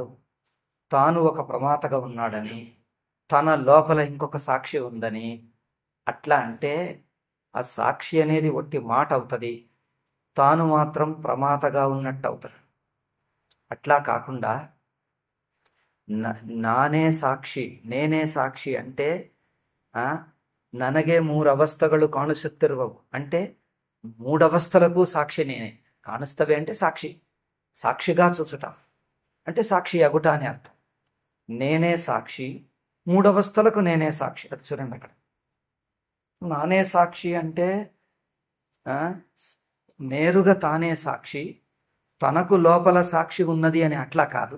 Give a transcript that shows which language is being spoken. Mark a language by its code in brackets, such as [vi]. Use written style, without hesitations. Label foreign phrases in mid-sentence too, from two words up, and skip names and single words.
[te] తాను ఒక ప్రమాతగా ఉన్నాడని, తన లోపల ఇంకొక సాక్షి ఉందని అట్లా అంటే ఆ సాక్షి అనేది ఒట్టి మాట అవుతుంది, తాను మాత్రం ప్రమాతగా ఉన్నట్టు అవుతుంది. అట్లా కాకుండా [kn] ನಾನೇ ಸಾಕ್ಷಿ, [te] నేనే సాక్షి అంటే [kn] ನನಗೆ 3 ಅವಸ್ಥಗಳು ಕಾಣಿಸುತ್ತಿರುವವು [te] అంటే 3 అవస్థలకు సాక్షి నేనే. కాణిస్తవే అంటే సాక్షి, సాక్షిగా చూచుట అంటే సాక్షి అగుట అని అర్థం. నేనే సాక్షి, 3 అవస్థలకు నేనే సాక్షి. అది చూడండి అక్కడ. [kn] ನಾನೇ ಸಾಕ್ಷಿ [te] అంటే నేరుగా తానే సాక్షి, తనకు లోపల సాక్షి ఉన్నది అని అట్లా కాదు.